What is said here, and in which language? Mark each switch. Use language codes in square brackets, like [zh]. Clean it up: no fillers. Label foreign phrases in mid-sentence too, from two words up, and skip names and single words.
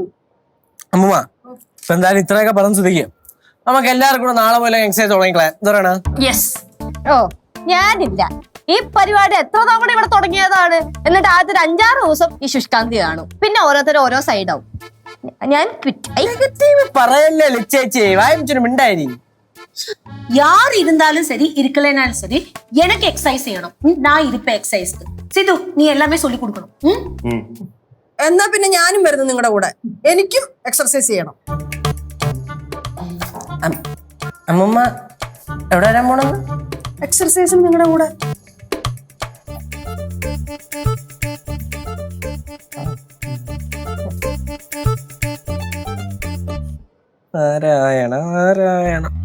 [ml] അമ്മ ഇപ്പൊ എന്തായാലും ഇത്രയൊക്കെ പറഞ്ഞു സ്ഥിതിക്കും നമുക്ക് എല്ലാവർക്കും കൂടെ നാളെ പോലെ എക്സസൈസ് തുടങ്ങിക്കളയാം. എന്താണ്? യെസ്. ഓ, ഞാനില്ല. ഈ പരിപാടി എത്ര തവണ ഇവിടെ തുടങ്ങിയതാണ്. എന്നിട്ട് ആദ്യത്തെ 5-6 ദിവസം ഈ ശുഷ്കാന്തി കാണും, പിന്നെ ഓരോരുത്തരും ഓരോ സൈഡാവും. ഞാൻ പറയല്ലേ ലച്ചേച്ചി, വായിച്ചൊരു മിണ്ടായി. [ta] யார் இருந்தாலும் சரி, இருக்கலைனாலும் சரி, எனக்கு எக்ஸசைஸ் செய்யணும். நான் இருப்பேன் எக்ஸசைஸ்க்கு. சிது, நீ எல்லாமே சொல்லி கொடுக்கணும். [ml] എന്നാ പിന്നെ ഞാനും വരുന്നു നിങ്ങളുടെ കൂടെ. എനിക്കും എക്സർസൈസ് ചെയ്യണം. അമ്മമ്മ എവിടെ വരാൻ പോണെന്ന്? എക്സർസൈസും നിങ്ങളുടെ കൂടെ. നാരായണ നാരായണ.